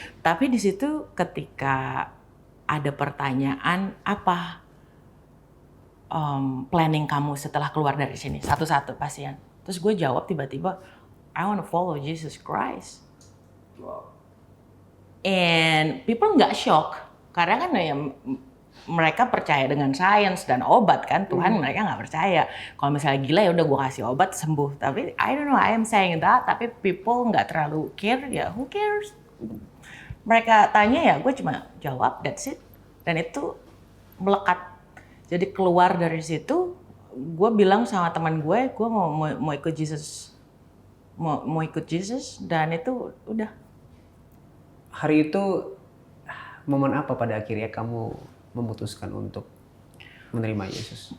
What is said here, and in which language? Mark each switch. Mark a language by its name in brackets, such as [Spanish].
[Indonesian] Tapi di situ ketika ada pertanyaan, apa planning kamu setelah keluar dari sini? Satu-satu pasien. Terus gue jawab tiba-tiba, [English] I want to follow Jesus Christ. Wow. And people [Indonesian] nggak shock, karena kan ya mereka percaya dengan sains dan obat kan. Tuhan mereka nggak percaya. Kalau misalnya gila ya udah gue kasih obat sembuh. [English] Tapi I don't know, I am saying that. Tapi people [Indonesian] nggak terlalu [English] care, ya who cares? [Indonesian] Mereka tanya ya gue cuma jawab, [English] that's it. [Indonesian] Dan itu melekat. Jadi keluar dari situ, gue bilang sama teman gue mau ikut Jesus, mau ikut Jesus, dan itu udah. Hari itu momen apa pada akhirnya kamu memutuskan untuk menerima Yesus?